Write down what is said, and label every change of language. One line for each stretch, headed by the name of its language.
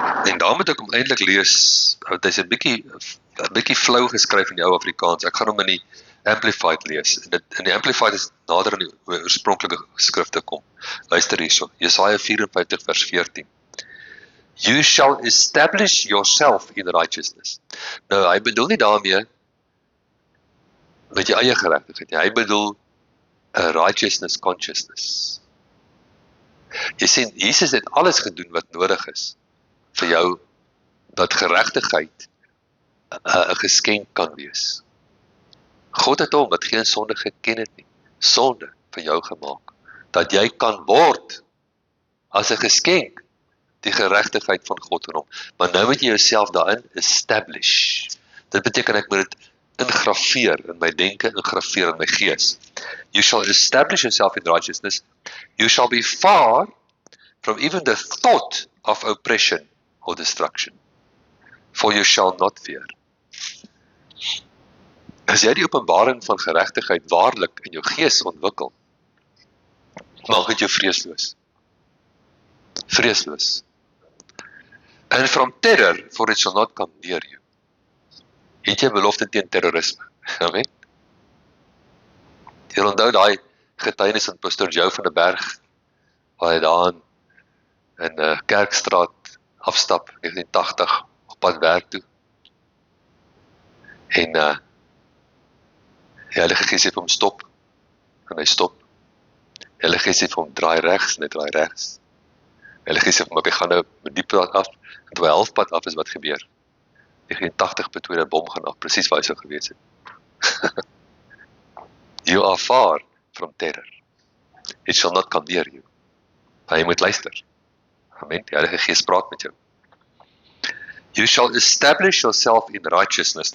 Afrikaans: En daar moet ek hom eintlik lees, want hy's 'n bietjie flou geskryf in die ou Afrikaans. Ek gaan hom in die Amplified lees. In die Amplified is nader aan die oorspronklike skrifte kom. Luister hierso, Jesaja 54 vers 14.
English: You shall establish yourself in righteousness.
Afrikaans: Nou, hy bedoel nie daarmee met jou eie geregtigheid nie. Hy bedoel 'n
English: righteousness consciousness.
Afrikaans: Jy sien, Jesus het alles gedoen wat nodig is vir jou, dat geregtigheid 'n geskenk kan wees. God het hom wat geen sonde geken het nie, sonde vir jou gemaak, dat jy kan word as 'n geskenk die geregtigheid van God in hom. Maar nou moet jy jouself daarin establish. Dit beteken ek moet dit ingrafeer in my denke, ingrafeer in my gees.
English: You shall establish yourself in righteousness. You shall be far from even the thought of oppression or destruction. For you shall not fear.
Afrikaans: As jy die openbaring van geregtigheid waarlik in jou gees ontwikkel, maak dit jou vreesloos. Vreesloos.
English: And from terror, for it shall not come near you.
Afrikaans: Het jy belofte teen terrorisme? Amen. Jy onthou daai getuienis van Pastor Joe van der Berg, waar hy daar in Kerkstraat afstap, 1980, op pad werk toe. En die Heilige Gees sê vir hom stop, en hy stop. Die Heilige Gees sê vir hom draai regs, en hy draai regs. Die Heilige Gees sê vir hom, ek gaan nou met die pad af, en toe hy halfpad af is wat gebeur. 1980 betwee 'n bom gaan af, presies waar hy sou gewees het.
English: You are far from terror. It shall not come near you.
Afrikaans: Jy moet luister.
English: Amen.
Afrikaans: Die Heilige Gees praat met jou.
English: You shall establish yourself in righteousness.